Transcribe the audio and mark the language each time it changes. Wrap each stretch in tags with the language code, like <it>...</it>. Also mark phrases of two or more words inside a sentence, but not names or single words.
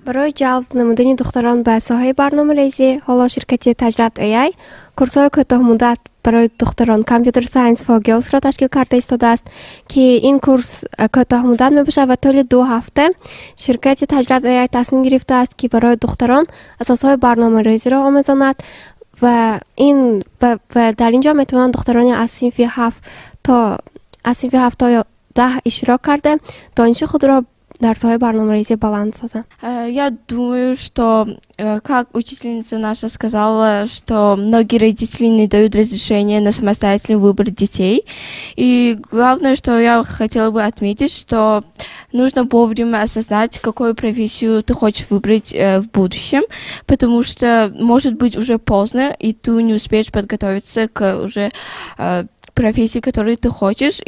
<fa>برای جلب نمودن دختران به ساحه برنامه‌ریزی، حالا شرکت تجربت AI کورس‌های کوتاه مدت برای دختران</fa> <en>computer science for girls</en> <fa>را تشکیل کرده ایستاده است که این کورس کوتاه مدت می‌باشد و طول 2 هفته شرکت تجربت AI تصمیم گرفته است که برای دختران اساس‌های برنامه‌ریزی را آموزاند و در اینجا میتونن دختران از صنف 7 تا 10 اشتراک کرده دانش خود را در</fa> <tg>саҳаи барномарези баланд созанд.</tg> <ru>Я думаю, что, как учительница наша сказала, что многие родители не дают разрешения на самостоятельный выбор детей. И главное, что я хотела бы отметить, что нужно вовремя осознать, какую профессию ты хочешь выбрать в будущем, потому что может быть уже поздно, и ты не успеешь подготовиться к уже профессии, которые ты хочешь.</ru>